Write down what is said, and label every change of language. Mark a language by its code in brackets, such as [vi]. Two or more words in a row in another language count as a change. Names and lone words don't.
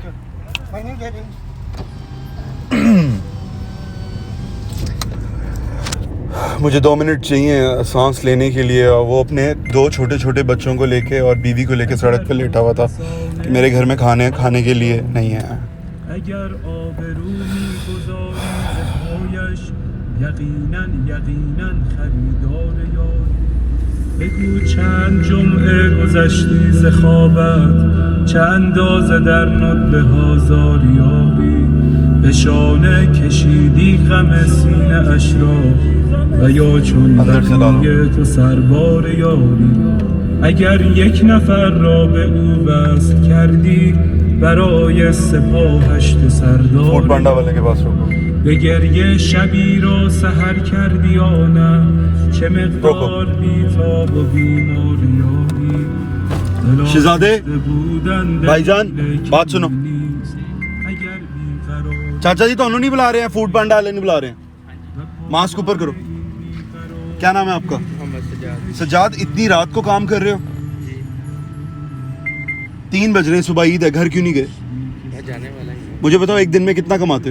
[hi] मैंने दे दे। मुझे 2 मिनट चाहिए सांस लेने के लिए। वो अपने 2 छोटे छोटे बच्चों को लेके और बीवी को लेके सड़क पे लेटा हुआ था कि मेरे घर में खाने के लिए नहीं है। [fa] اگر آبرو می‌گذاری ز پایش یقیناً خریدار یاری بگو چند جمعه گذشتی ز خوابت چه اندازه در ندبه هازار یاری به شانه کشیدی غم سینه اش را و یا چون بقیه تو سربار یاری اگر یک نفر را به او وصل کردی برای سپاهش تو سردار [hi] फूड पांडा वाले के पास रोको। [fa] به گریه شبی را سحر کردی یا نه چه مقدار بی‌تاب و بیمار یاری [hi] शहजादे भाईजान बात सुनो, [fa] اگر بی‌قرار [hi] चाचा जी ਤੁਹਾਨੂੰ नहीं बुला रहे हैं, फूड पांडा वाले नहीं बुला रहे हैं। मास्क ऊपर करो। क्या नाम है आपका? सज्जाद। इतनी रात को काम कर रहे हो? 3 बज रहे हैं, सुबह ईद है, घर क्यों नहीं गए? जाने वाला ही है। मुझे बताओ एक दिन में कितना कमाते हो